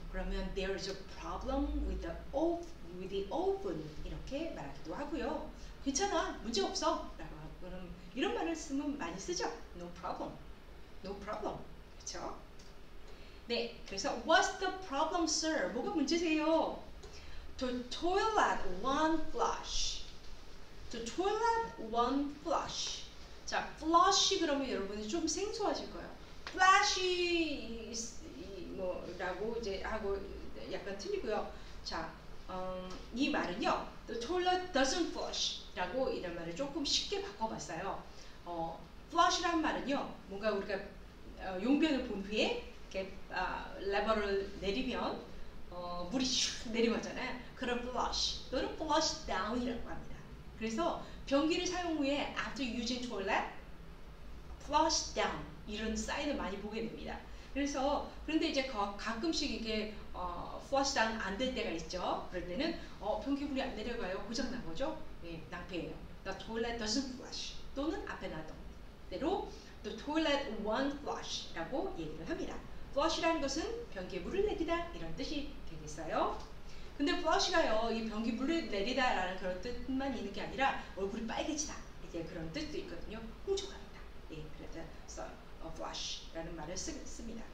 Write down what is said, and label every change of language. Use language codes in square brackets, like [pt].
[en] 그러면 there is a problem with the oven [ko] 이렇게 말하기도 하고요. 괜찮아, 문제 없어. 라고 이런 말을 쓰면 많이 쓰죠. [en] No problem, no problem. 그렇죠? 네, 그래서 what's the problem, sir? [ko] 뭐가 문제세요? [en] The toilet won't flush. The toilet won't flush. [ko] 자, flush 그러면 여러분이 좀 생소하실 거예요. flush 뭐라고 이제 하고 약간 틀리고요. 자, 이 말은요, [en] the toilet doesn't flush [ko] 라고 이런 말을 조금 쉽게 바꿔봤어요. flush라는 말은요, 뭔가 우리가 용변을 본 후에 이렇게 레버를 내리면 물이 슉 내려가잖아요. 그런 flush 또는 flush down이라고 합니다. 그래서 변기를 사용 후에 [en] after using toilet, flush down [ko] 이런 사인을 많이 보게 됩니다. 그런데 이제 가끔씩 이게 flush down 안 될 때가 있죠. 그럴 때는 변기물이 안 내려가요. 고장 난 거죠. 네, 낭패예요. [en] The toilet doesn't flush [ko] 또는 앞에 놨던 대로 [en] the toilet won't flush [ko] 라고 얘기를 합니다. flush라는 것은 변기에 물을 내리다 이런 뜻이 되겠어요. 근데 flush가요, 이 변기 물을 내리다라는 그런 뜻만 있는 게 아니라 얼굴이 빨개지다 이제 그런 뜻도 있거든요. 홍조합니다. 예, 그래서 flush라는 말을 씁니다.